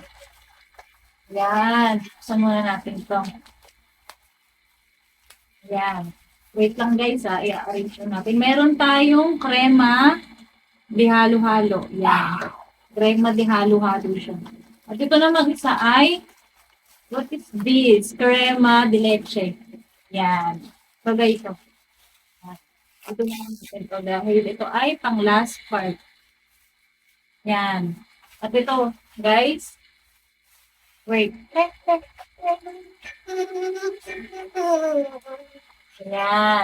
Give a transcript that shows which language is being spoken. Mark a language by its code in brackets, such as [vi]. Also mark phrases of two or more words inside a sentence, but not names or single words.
[tl] Yan. Buksan muna natin ito. Yan. Wait lang guys ha. I-arrange natin. Meron tayong krema di halo-halo. Yan. Krema di halo-halo siya. At ito naman isa ay [en] what is this? [es] Crema de leche. [tl] Yan. [en] So guys, [tl] ito. Ito naman natin ito dahil ito ay pang [en] last part. [tl] Yan. At ito, guys. Wait. Ayan.